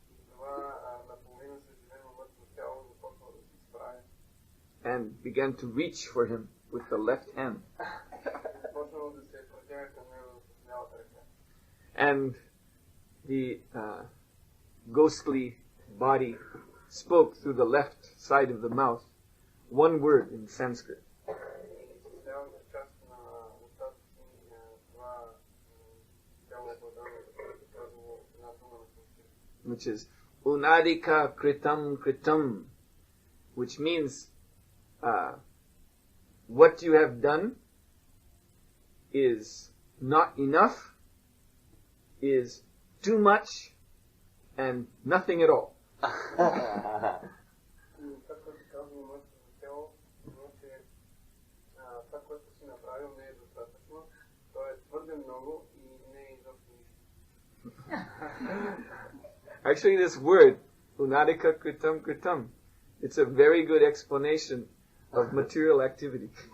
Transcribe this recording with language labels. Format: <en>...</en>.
<bg>Това наполовина съживено мъртво тяло започва да се изправи.</bg> <en>and began to reach for him with the left hand.</en> <bg>Започнало да се протяга към него с лявата ръка.</bg> <en>And the ghostly body spoke through the left side of the mouth one word in Sanskrit.</en> <bg>С лявата част на устата си това тяло обладано да казвало една дума на санскрит.</bg> <en>Which is Unadika Kritam, which means what you have done is not enough, is too much, and nothing at all.</en> <bg>И това, което казвало мъртвото тяло, че това, което си направил, не е достатъчно, то е твърде много и не е изобщо нищо.</bg> <en>Actually, this word, Unadika Kritam, it's a very good explanation of material activity.</en>